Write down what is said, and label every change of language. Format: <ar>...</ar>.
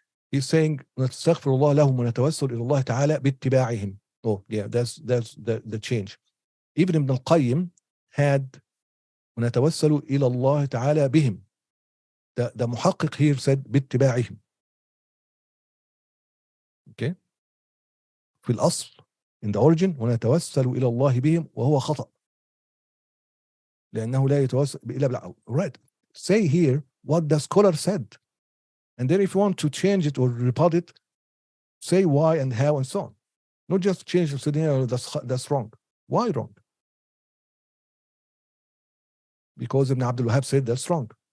<en>He's saying</en> <ar>نستغفر الله لهم ونتوسل إلى الله تعالى باتباعهم.</ar> <en>Oh yeah, that's the change. Even Ibn al-Qayyim had</en> <ar>ونتوسل إلى الله تعالى بهم.</ar> <en>The محقق here said باتباعهم. Okay.</en> <ar>في الأصل</ar> <en>in the origin</en> <ar>ونتوسل إلى الله بهم وهو خطأ. لأنه لا يتوسل إلا بالعقل.</ar> <en>Right. Say here what the scholar said. And then if you want to change it or rebut it, say why and how and so on. Not just change the scenario, that's wrong. Why wrong? Because Ibn Abdul Wahhab said that's wrong.</en>